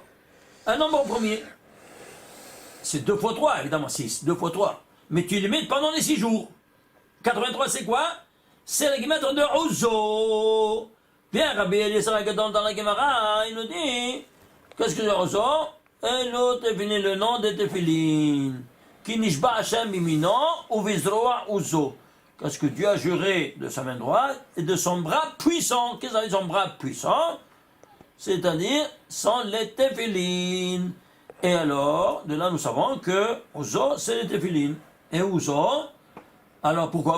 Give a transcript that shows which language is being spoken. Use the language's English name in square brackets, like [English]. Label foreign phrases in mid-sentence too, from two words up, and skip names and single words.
[French] Un nombre premier. C'est 2 fois 3, évidemment, 6. 2 fois 3. Mais tu les mets pendant les 6 jours. 83, c'est quoi? C'est le guimètre de Ouzo. Bien, Rabbi Eliezer dans la Gemara, il nous dit, qu'est-ce que c'est Ouzo? Et l'autre définit le nom des téphilines. [Hebrew] כי נשבע ה' בימינו ובזרוע עוזו. [French] Parce que Dieu a juré de sa main droite et de son bras puissant. Qu'est-ce que ça veut dire son bras puissant? C'est-à-dire sans les téphilines. Et alors, de là nous savons que Ouzo, c'est les téphilines. Et Ouzo, alors pourquoi?